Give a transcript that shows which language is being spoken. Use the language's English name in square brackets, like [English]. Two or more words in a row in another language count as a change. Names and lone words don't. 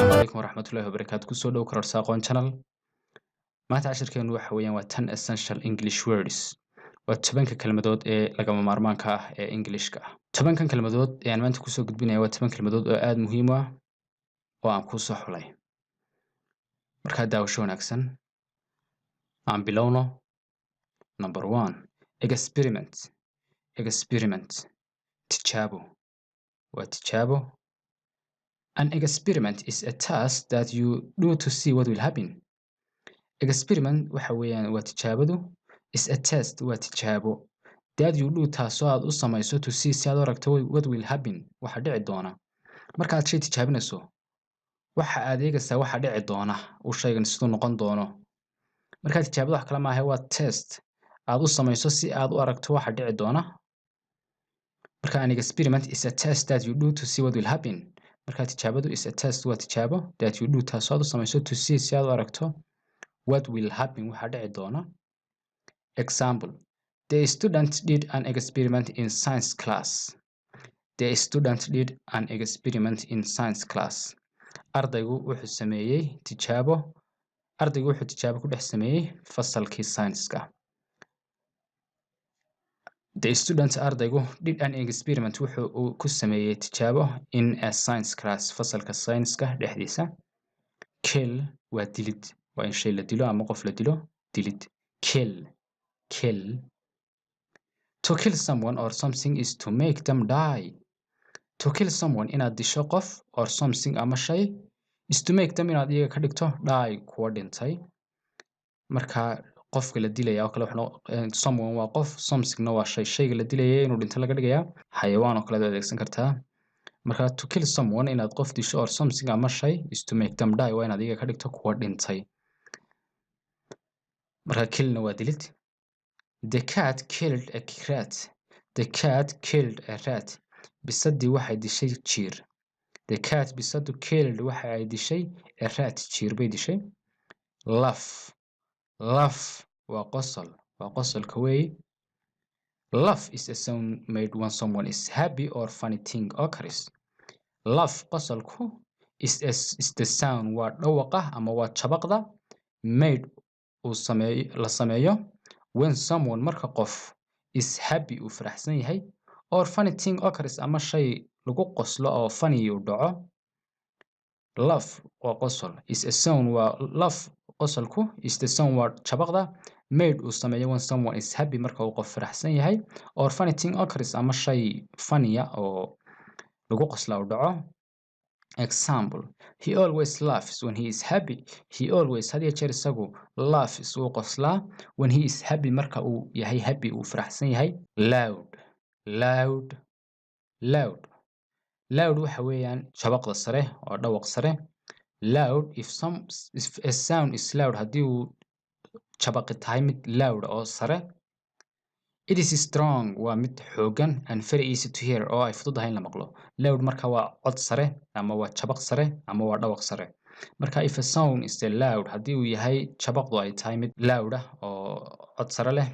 [Arabic] عليكم ورحمة الله وبركاته [Somali] كسو دhow kororsa aqoon channel maanta cashirkeenu waxa weeyaan waa [English] 10 essential English words [Somali] waa 10 kelmadood ee lagama maarmaanka ah ee Englishka 10 kelmadood ee aan maanta kusoo gudbinayo waa 10 kelmadood oo aad muhiim u ah oo aan ku soo xulay marka daawasho wanaagsan aan bilowno [English] number 1 experiment [Somali] tijaabo waa tijaabo. [English] An experiment is a task that you do to see what will happen. [Somali] Experiment waxa weeyaan waa tijaabadu [English] is a test [Somali] waa tijaabo [English] that you do [Somali] taasoo aad u samayso [English] to see [Somali] si aad u aragto [English] what will [Somali] happen waxa dhici doona markaad shay tijaabinayso waxa aad eegaysaa waxa dhici doona uu shaygan sidoo noqon doono markaad tijaabada wax kala maahay waa test aad u samayso si aad u aragto waxa dhici doona marka [English] an experiment is a test that you do to see what will happen [Somali] marka tijaabadu [English] is a test [Somali] waa tijaabo [English] that you do [Somali] taasoo aad u samayso [English] to see [Somali] si aad u aragto [English] what will happen [Somali] waxa dhici doona. [English] Example: the student did an experiment in science class. The student did an experiment in science class. [Somali] Ardaygu wuxuu sameeyay tijaabo. Ardaygu wuxuu tijaabo ku dhex sameeyay fasalkii science-ka. [English] The student ardaygu did an experiment [Somali] wuxuu ku sameeyay tijaabo [English] in a science class [Somali] fasalka science-ka dhexdiisa. Kill waa dilid waa in shay la dilo ama qof la dilo dilid. [English] Kill to kill someone or something is to make them die. To kill someone [Somali] inaad disho qof [English] or something [Somali] ama shay [English] is to make them [Somali] inaad iyaga ka dhigto die kuwa dhintay marka qofka la dilaya oo kale someone waa qof somethingna waa shay shayga la dilaya inuu dhinto laga dhigayaa xayawaan oo kale aad adeegsan kartaa marka [English] to kill someone [Somali] inaad qof disho [English] or something [Somali] ama shay [English] is to make them die [Somali] waa inaad iyaga ka dhigto kuwa dhintay marka killna waa dilid. [English] The cat killed a rat. The cat killed a rat. [Somali] Bisadii waxay dishay jiir. [English] The cat [Somali] bisadu killed waxa ay dishay [English] a rat [Somali] jiir bay dishay. Laugh waa qosol waa qosolka weey. [English] Laugh is a sound made when someone is happy or funny thing occurs. [Somali] Laugh qosolku [English] is the sound [Somali] waa dhawaqa ama waa jabaqda made la sameeyo [English] when someone [Somali] marka qof [English] is happy [Somali] uu faraxsan yahay [English] or funny thing occurs [Somali] ama shay lagu qoslo oo funny uu dhaco. Laugh waa qosol [English] is a sound [Somali] waa laugh qosolku [English] is the sound [Somali] waa jabaqda made uu sameeyo [English] when someone is happy [Somali] marka uu qof faraxsan yahay [English] or funny thing occurs [Somali] ama shay funny oo lagu qoslo uu dhaco. [English] Example: he always laughs when he is happy. He always had [Somali] iyo jeer isagu laughs uu qoslaa [English] when he is happy [Somali] marka uu yahay happy uu faraxsan yahay. Loud waxa weeyaan jabaqda sare oo dhawaq sare. [English] Loud if a sound is loud [Somali] haddii uu jabaqi tahay mid loud oo sare. [English] It is strong [Somali] waa mid xoogan [English] and very easy to hear [Somali] oo ay fududahay in la maqlo. Loud marka waa cod sare ama waa jabaq sare ama waa dhawaq sare. Marka [English] if a sound is loud [Somali] haddii uu yahay jabaqdu ay tahay mid loud ah oo cod sare leh.